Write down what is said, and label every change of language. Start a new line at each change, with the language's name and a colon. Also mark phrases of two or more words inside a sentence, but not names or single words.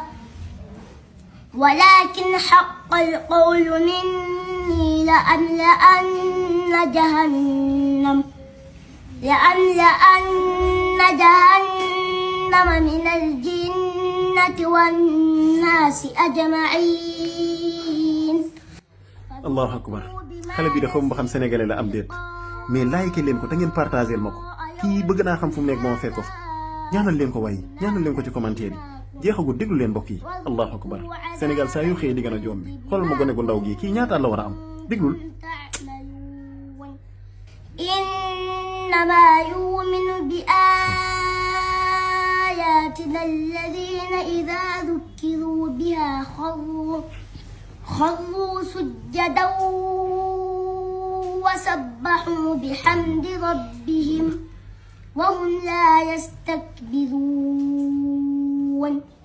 Arabic: ولكن حق القول مني لأملأن جهنم من الجنة والناس أجمعين. الله أكبر.
Wolof: xale bi de xaw ma xam sénégalais la am déet mais like leen ko te ngeen partagé ma ko kii bëgg naa xam fu mu nekk moo fekk ko fa ñaanal leen ko waaye ñaanal leen ko ci commentaire yi jeexagul déglu leen mbokk yi
Arabic: الله أكبر
Wolof: Sénégal saa yu xëyee di gën a joom bi xoolal ma gone gu ndaw gii kii ñaata la war a am déglul.
Arabic: إنما يؤمن بآياتنا الذين إذا ذكروا بها خروا سجدا وسبحوا بحمد ربهم وهم لا يستكبرون.